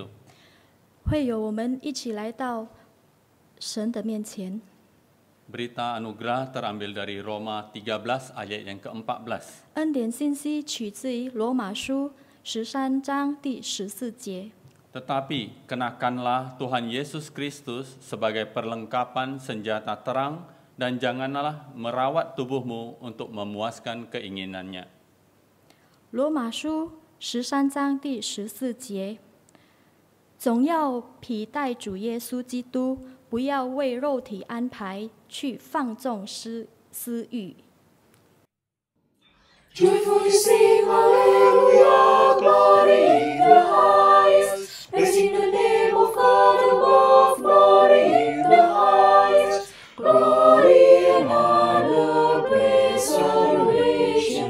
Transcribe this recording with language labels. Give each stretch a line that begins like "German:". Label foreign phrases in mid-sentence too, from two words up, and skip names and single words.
Chinese: 会有我们一起来到神的面前。
Indonesian: Berita anugerah terambil dari Roma 13 ayat yang ke-14.
Chinese: 恩典信息取自于罗马书13章第14节。
Indonesian: Tetapi kenakanlah Tuhan Yesus Kristus sebagai perlengkapan senjata terang dan janganlah merawat tubuhmu untuk memuaskan keinginannya.
Chinese: 罗马书13章第14节，总要披戴主耶稣基督，不要为肉体安排去放纵私欲。
English: Joyfully sing Hallelujah, glory in the highest, praising the name of God above, glory in the highest, glory and honor, praise, adoration.